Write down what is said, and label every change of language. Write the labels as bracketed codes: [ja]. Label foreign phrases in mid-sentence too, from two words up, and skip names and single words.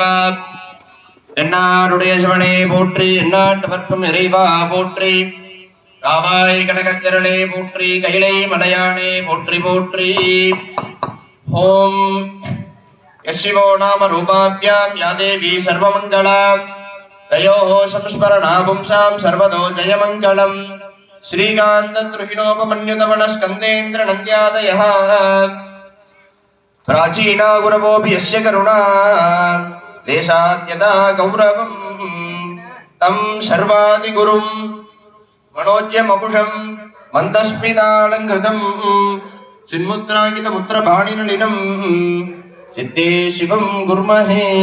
[ta] என்னாடுடைய சிவனே போற்றி, எந்நாட்டவர்க்கும் இறைவா போற்றி, காவாய் கனகத்திரளே போற்றி, கைலை மலையானே போற்றி போற்றி. [sa] ओम् यशिवो नाम रूपाभ्याम् या देवी सर्वमङ्गलाम् तयोः संस्मरणा पुंसाम् सर्वतो जयमङ्गलम्. श्रीकान्तद्रुहिणोपमन्युतवनस्कन्देन्द्र नन्द्यादयः प्राचीना गुरवोऽपि यस्य करुणा देशाद्यदा गौरवम् तं सर्वादिगुरुं मनोज्यमपुषं मन्दस्मितालङ्कृतं सिन्मुद्राङ्कितमुद्रपाणिनलिनं चित्ते शिवं गुर्महे.